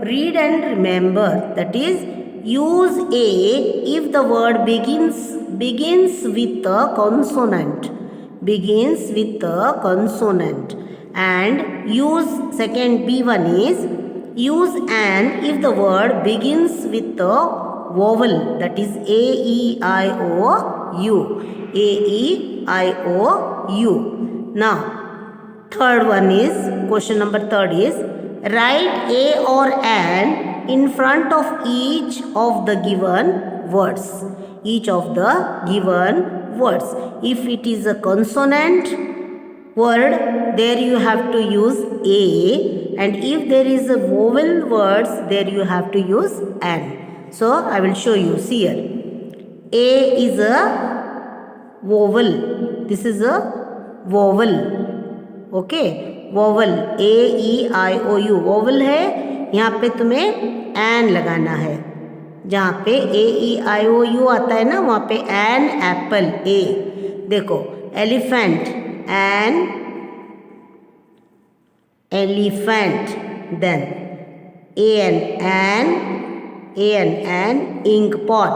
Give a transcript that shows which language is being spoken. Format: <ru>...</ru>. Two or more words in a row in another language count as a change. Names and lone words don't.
<en>Read and remember, that is, use a if the word begins with a consonant. Begins with a consonant. And use, second B1 is, use an if the word begins with a vowel, that is A-E-I-O-U. A-E-I-O-U. Now, third one is, question number third is, write a or an in front of each of the given words. Each of the given words. If it is a consonant word, there you have to use a, and if there is a vowel words, there you have to use an. So I will show you. See here. A is a vowel. This is a vowel. ओके,</en> <hi>वोवल A-E-I-O-U वोवल है, यहाँ पे तुम्हें एन लगाना है. जहाँ पे A-E-I-O-U आता है ना, वहाँ पे</hi> <en>an apple a. देखो, elephant an elephant, then an ink pot.</en>